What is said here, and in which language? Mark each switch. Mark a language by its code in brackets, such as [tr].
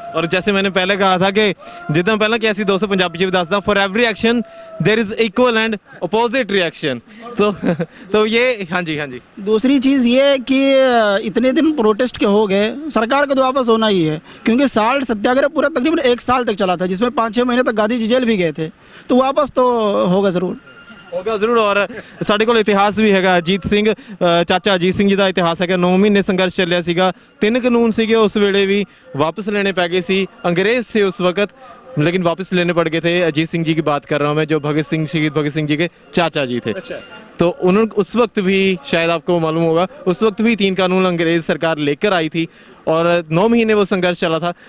[hi] और जैसे मैंने पहले कहा था कि जितना पहले कि ऐसी 200 पंजाबी जी दसदा, [en] For every action there is equal and opposite reaction. [hi] तो ये हाँ जी। दूसरी चीज़ ये कि इतने दिन प्रोटेस्ट के हो गए, सरकार को तो वापस होना ही है, क्योंकि साल्ट सत्याग्रह पूरा तकरीबन 1 साल तक चला था, जिसमें 5-6 महीने तक गांधी जी जेल भी गए थे, तो वापस तो होगा ज़रूर। [pa] और ਸਾਡੇ ਕੋਲ ਇਤਿਹਾਸ ਵੀ ਹੈਗਾ। ਅਜੀਤ ਸਿੰਘ, ਚਾਚਾ ਅਜੀਤ ਸਿੰਘ ਜੀ ਦਾ ਇਤਿਹਾਸ ਹੈਗਾ। 9 ਮਹੀਨੇ ਸੰਘਰਸ਼ ਚੱਲਿਆ ਸੀਗਾ, 3 ਕਾਨੂੰਨ ਸੀਗੇ ਉਸ ਵੇਲੇ ਵੀ [hi] वापस लेने पै गए सी, अंग्रेज थे उस वक्त, लेकिन वापस लेने पड़ गए थे। अजीत सिंह जी की बात कर रहा हूँ मैं, जो भगत सिंह, शहीद भगत सिंह जी के चाचा जी थे। तो उन्होंने उस वक्त भी, शायद आपको मालूम होगा, उस वक्त भी 3 कानून अंग्रेज सरकार लेकर आई थी और 9 महीने वो संघर्ष चला था।